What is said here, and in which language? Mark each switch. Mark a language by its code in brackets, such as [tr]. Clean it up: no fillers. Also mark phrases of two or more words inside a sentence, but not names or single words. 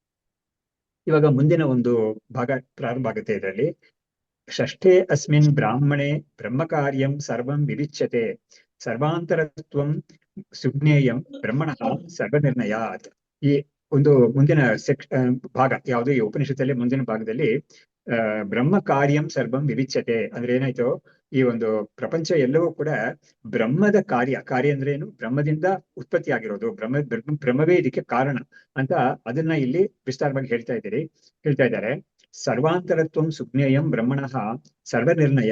[kn] ಇವಾಗ ಮುಂದಿನ ಒಂದು ಭಾಗ ಪ್ರಾರಂಭ ಆಗುತ್ತೆ ಇದರಲ್ಲಿ. [sa] ಷಷ್ಠೇ ಅಸ್ಮಿನ್ ಬ್ರಾಹ್ಮಣೆ ಬ್ರಹ್ಮಕಾರ್ಯಂ ಸರ್ವಂ ವಿವಿಚ್ಯತೆ ಸರ್ವಾಂತರತ್ವಂ ಸುಜ್ಞೇಯಂ ಬ್ರಹ್ಮಣಃ ಸರ್ವನಿರ್ಣಯಾತ್. [kn] ಈ ಒಂದು ಮುಂದಿನ ಭಾಗ ಯಾವುದು ಈ ಉಪನಿಷತ್ತಲ್ಲಿ ಮುಂದಿನ ಭಾಗದಲ್ಲಿ [sa] ಬ್ರಹ್ಮ ಕಾರ್ಯಂ ಸರ್ವಂ ವಿವಿಚ್ಯತೆ [kn] ಅಂದ್ರೆ ಏನಾಯ್ತು, ಈ ಒಂದು ಪ್ರಪಂಚ ಎಲ್ಲವೂ ಕೂಡ ಬ್ರಹ್ಮದ ಕಾರ್ಯ ಅಂದ್ರೆ ಏನು, ಬ್ರಹ್ಮದಿಂದ ಉತ್ಪತ್ತಿ ಆಗಿರೋದು, ಬ್ರಹ್ಮವೇ ಇದಕ್ಕೆ ಕಾರಣ ಅಂತ ಅದನ್ನ ಇಲ್ಲಿ ವಿಸ್ತಾರವಾಗಿ ಹೇಳ್ತಾ ಇದ್ದಾರೆ. [sa] ಸರ್ವಾಂತರತ್ವಂ ಸುಜ್ಞೇಯಂ ಬ್ರಹ್ಮಣಃ ಸರ್ವನಿರ್ಣಯ.